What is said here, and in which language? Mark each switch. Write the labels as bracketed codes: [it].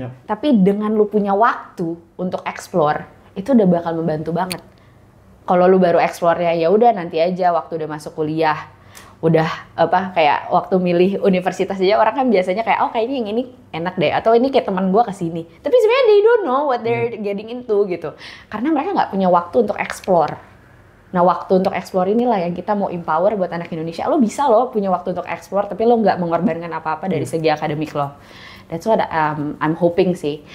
[id] Tapi dengan lu punya waktu untuk explore, itu udah bakal membantu banget. Kalau lu baru explore-nya, ya udah nanti aja waktu udah masuk kuliah, udah kayak waktu milih universitas aja orang kan biasanya kayak, oh kayaknya yang ini enak deh, atau ini kayak teman gue kesini. Tapi sebenarnya [en] they don't know what they're getting into [id] gitu. Karena mereka nggak punya waktu untuk explore. Nah, waktu untuk explore inilah yang kita mau empower buat anak Indonesia. Lo bisa lo punya waktu untuk explore, tapi lo nggak mengorbankan apa-apa dari segi akademik lo. [en] That's what I'm hoping [id] sih.